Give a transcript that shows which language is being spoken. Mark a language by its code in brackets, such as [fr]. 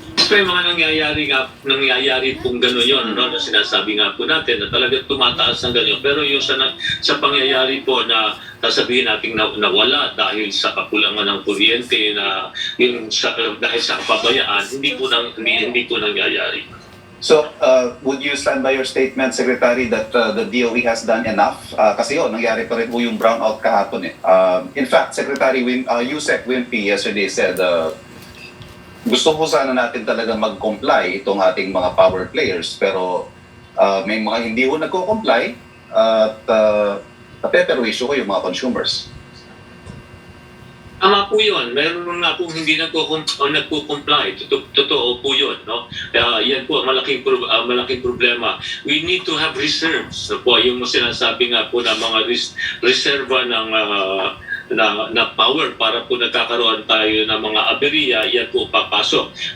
[tl] may mga nangyayari pong gano'n yun, no? Na sinasabi nga po natin na talagang tumataas ng gano'n. Pero yung sa pangyayari po na sasabihin natin na nawala dahil sa kakulangan ng kuryente, na dahil sa kapabayaan, hindi po nangyayari. [en] So, would you stand by your statement, Secretary, that the DOE has done enough? [tl] Kasi nangyari pa rin po yung brownout kahapon eh. [en] In fact, [tl] Secretary Yusek Wimpy yesterday said, gusto ko sana natin talaga mag-comply itong ating mga power players, pero may mga hindi ko nagko-comply at napeperwisyo ko yung mga consumers. Tama po yun. Meron nga po hindi nagko-comply. Totoo po yun. No? Yan po malaking problema. [en] We need to have reserves. [tl] No po, yung sinasabi nga po na mga reserva na power para po nagkakaroon tayo ng mga aberya, yan po papasok.